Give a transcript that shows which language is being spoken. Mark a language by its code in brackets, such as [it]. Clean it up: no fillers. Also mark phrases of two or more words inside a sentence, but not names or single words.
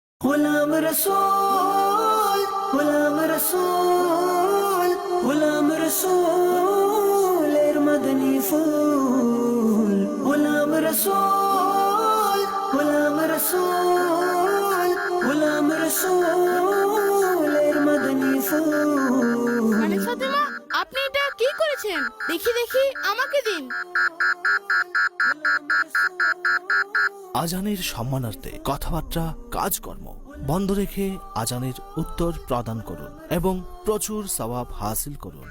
[ur] غلام رسول غلام رسول غلام رسول [bn] এর মদনী ফুল [ur] غلام رسول غلام رسول غلام رسول [bn] এর মদনী ফুল। মানে ফাতেমা, আপনি এটা কি করেছেন? দেখি দেখি, আমাকে দিন। আজানের সম্মানার্থে কথাবার্তা কাজকর্ম বন্ধ রেখে আজানের উত্তর প্রদান করুন এবং প্রচুর সওয়াব হাসিল করুন।